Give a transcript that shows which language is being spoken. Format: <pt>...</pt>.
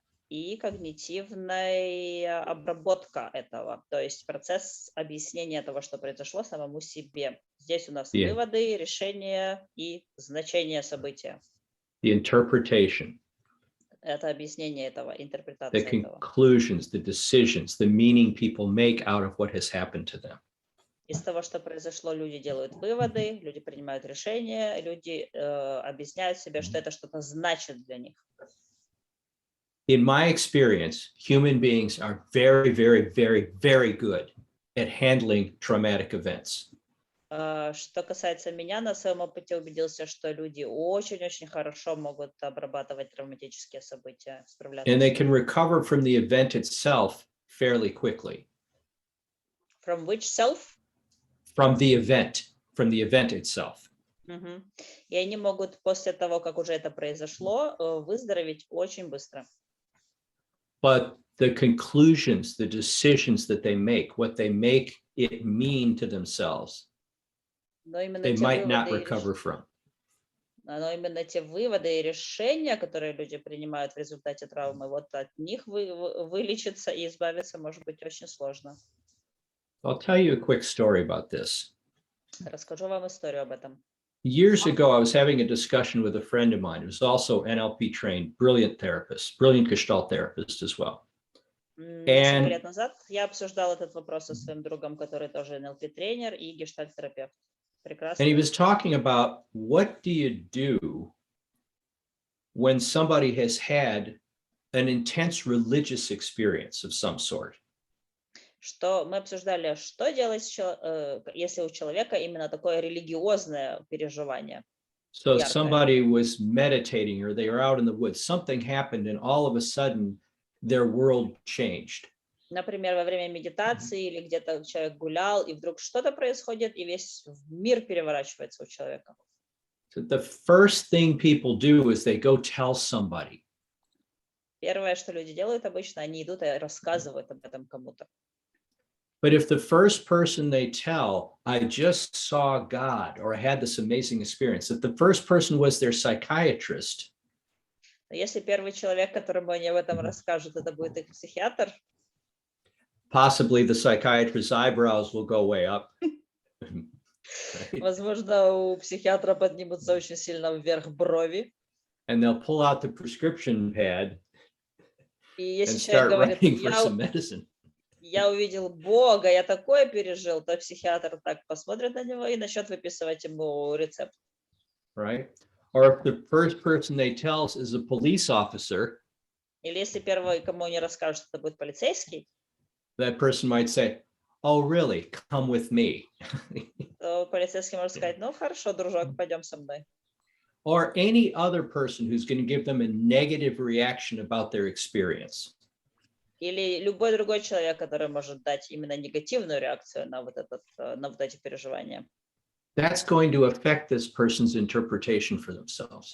<ru>И когнитивная обработка этого, то есть процесс объяснения того, что произошло самому себе. Здесь у нас выводы, решения и значение события.</ru> <en>The interpretation.</en> <ru>Это объяснение этого, интерпретация</ru> <en>The</en> <ru>этого.</ru> <en>conclusions, the decisions, the meaning people make out of what has happened to them.</en> <ru>Из того, что произошло, люди делают выводы, люди принимают решения, люди объясняют себе, что это что-то значит для них.</ru> <en>In my experience, human beings are very, very, very, very good at handling traumatic events.</en> <ru>Что касается меня, на своем опыте убедился, что люди очень-очень хорошо могут обрабатывать травматические события, справляться.</ru> <en>And they can recover from the event itself fairly quickly. From which self? From the event itself.</en> <ru>И они могут после того, как уже это произошло, выздороветь очень быстро.</ru> <en>But the conclusions, the decisions that they make, what they make it mean to themselves, they might not recover from.</en> <ru>Но именно те выводы и решения, которые люди принимают в результате травмы, вот от них вылечиться и избавиться может быть очень сложно.</ru> <en>I'll tell you a quick story about this.</en> <ru>Расскажу вам историю об этом.</ru> <en>Years ago, I was having a discussion with a friend of mine who's also NLP trained, brilliant therapist, brilliant Gestalt therapist as well.</en> <ru>Несколько лет назад я обсуждал этот вопрос со своим другом, который тоже NLP-тренер и гештальт-терапевт. Прекрасно.</ru> <en>And he was talking about what do you do when somebody has had an intense religious experience of some sort.</en> <ru>Что мы обсуждали, что делать, если у человека именно такое религиозное переживание.</ru> <en>So somebody was meditating or they were out in the woods, something happened and all of a sudden their world changed.</en> <ru>Например, во время медитации или где-то человек гулял, и вдруг что-то происходит, и весь мир переворачивается у человека.</ru> <en>So the first thing people do is they go tell somebody.</en> <ru>Первое, что люди делают обычно, они идут и рассказывают об этом кому-то.</ru> <en>But if the first person they tell, I just saw God, or I had this amazing experience, if the first person was their psychiatrist,</en> <ru>если первый человек, которому они об этом расскажут, это будет их психиатр,</ru> <en>possibly the psychiatrist's eyebrows will go way up.</en> <ru>Возможно, у психиатра поднимутся очень сильно вверх брови.</ru> <en>And they'll pull out the prescription pad</en> <ru>И если</ru> <en>and</en> <ru>человек</ru> <en>start</en> <ru>говорит,</ru> <en>writing for some medicine.</en> <ru>я увидел Бога, я такое пережил, то психиатр так посмотрит на него и начнет выписывать ему рецепт.</ru> <en>right? Or if the first person they tell is a police officer,</en> <ru>Или если первый, кому они расскажут, что это будет полицейский,</ru> <en>that person might say, oh, really? Come with me.</en> <ru>то полицейский может сказать, ну хорошо, дружок, пойдем со мной.</ru> <en>Or any other person who's going to give them a negative reaction about their experience.</en> <ru>Или любой другой человек, который может дать именно негативную реакцию на вот эти переживания.</ru> <en>That's going to affect this person's interpretation for themselves.</en>